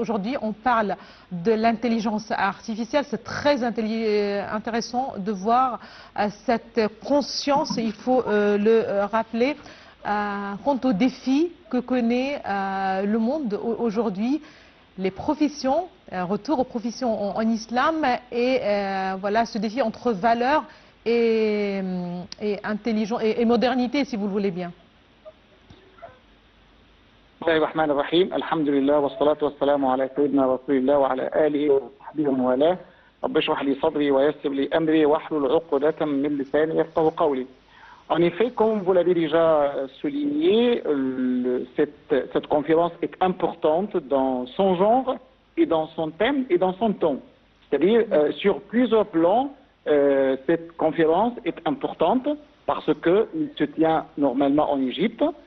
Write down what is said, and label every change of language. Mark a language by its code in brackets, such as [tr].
[fr] Aujourd'hui, on parle de l'intelligence artificielle. C'est très intéressant de voir cette conscience, il faut le rappeler, quant aux défis que connaît le monde aujourd'hui. Les professions, retour aux professions en islam et voilà ce défi entre valeurs et intelligence et modernité, si vous le voulez bien. [ar] الرحمن الرحيم الحمد لله والصلاة والسلام على سيدنا رسول الله وعلى آله وصحبه ومن والاه رب اشرح لي صدري ويسر لي أمري واحلل عقدة من لساني يفقهوا قولي. [fr] En effet, comme vous l'avez déjà souligné, cette conférence est importante dans son genre et dans son thème et dans son ton. C'est-à-dire sur plusieurs plans. Cette conférence est importante parce qu'elle se tient normalement en Égypte.